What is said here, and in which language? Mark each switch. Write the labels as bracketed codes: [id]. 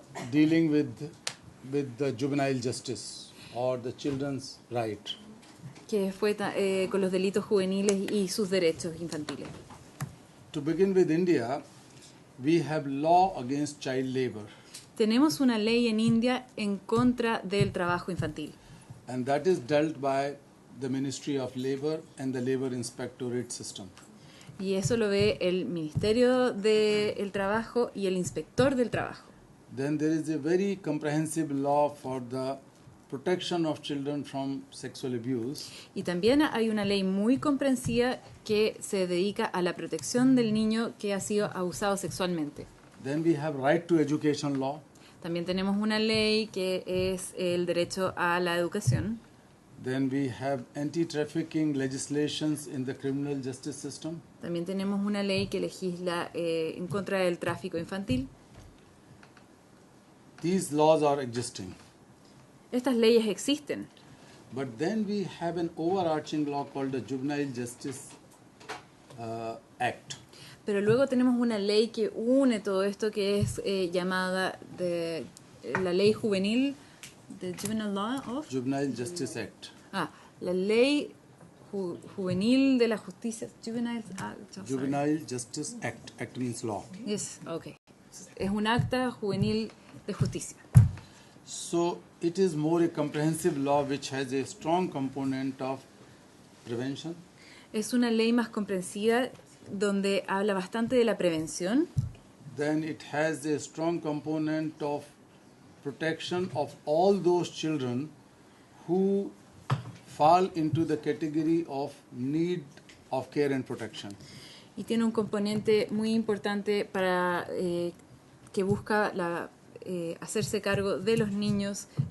[en] Dealing with the juvenile justice or the children's right. [es] Que fue con los delitos juveniles y sus derechos infantiles. [en] To begin with India, we have law against child labor. [es] Tenemos una ley en India en contra del trabajo infantil. [en] And that is dealt by the Ministry of Labor and the Labor Inspectorate system. [es] Y eso lo ve el Ministerio del Trabajo y el Inspector del Trabajo. [en] Then there is a very comprehensive law for the protection of children from sexual abuse. [es] Y también hay una ley muy comprensiva que se dedica a la protección del niño que ha sido abusado sexualmente. [en] Then we have right to education law. [es] También tenemos una ley que es el derecho a la educación. [en] Then we have anti-trafficking legislations in the criminal justice system. [es] También tenemos una ley que legisla en contra del tráfico infantil. [en] These laws are existing. [es] Estas leyes existen. [en] But then we have an overarching law called the Juvenile Justice Act. [es] Pero luego tenemos una ley que une todo esto que es llamada la ley juvenil, [en] the Juvenile Law of Juvenile Justice Act. [es] La ley juvenil de la justicia, Juvenile Act. [en] Juvenile Justice Act. Act means law. Yes, okay. [es] Es un acta juvenil de justicia. [en] So it is more a comprehensive law which has a strong component of prevention. [es] Es una ley más comprensiva donde habla bastante de la prevención. [en] Then it has a strong component of protection of all those children who fall into the category of need of care and protection. [es] Y tiene un componente muy importante para que busca hacerse cargo de los niños.